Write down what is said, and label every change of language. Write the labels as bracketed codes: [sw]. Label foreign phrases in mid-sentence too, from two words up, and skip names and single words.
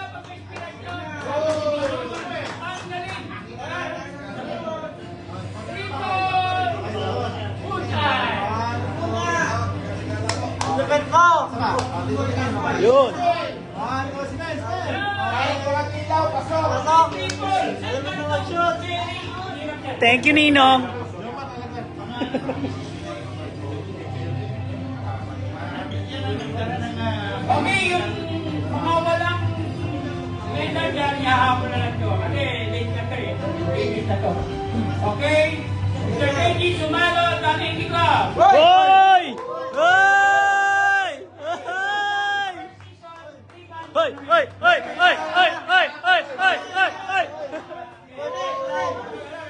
[tl] Lupit mo! Dito tingin, okay. Yun. 1, 2, [en] smile, smile. [tl] Pasok! Alam mo na mag-shoot! [en] Thank you, [tl] Ninong. Okay, yung mga walang medal dyan, ihahapon na lang ito. Kasi late na ito eh. Late na ito. Okay? Mr. Benji Sumalo, Dating Club. Hoy! Hoy! Hoy! Hoy! Hoy! Hoy! Hoy! Hoy! Hoy! Hoy! Hoy! Hoy!